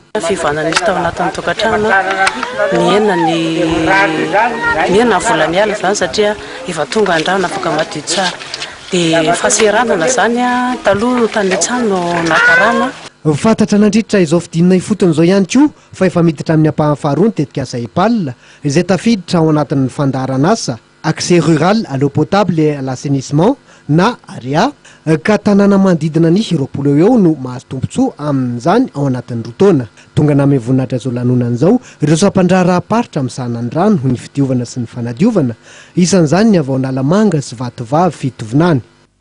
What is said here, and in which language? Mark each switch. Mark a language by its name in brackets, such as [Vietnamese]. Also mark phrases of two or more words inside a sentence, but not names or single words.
[Malagasy] Fivanana izy tao anatin'ny tokantrano miena vola miala izany satria efa tonga andrano afaka madio tsara. Dia fahaseranana zany taloha tany an-trano nakarana. Fantatra nandritra izao fidinana ifotony izao ihany koa fa efa miditra amin'ny ampahany faharoa ny tetikasa EPAL izay tafiditra ao anatin'ny fandaharana asa [French] accès rural à l'eau potable et à l'assainissement [Malagasy] na AREA ka tanàna manodidina ny 20 eo no mahazo tombotsoa amin'izany ao anatin'ny roa taona. Tonga namay voninahitra izao lanonan'izao ireo sampandraharaha-paritra misahana ny rano ny fidiovana sy ny fanadiovana isan'izany ny avao Nalamanga sy Vatovavy fitovinany.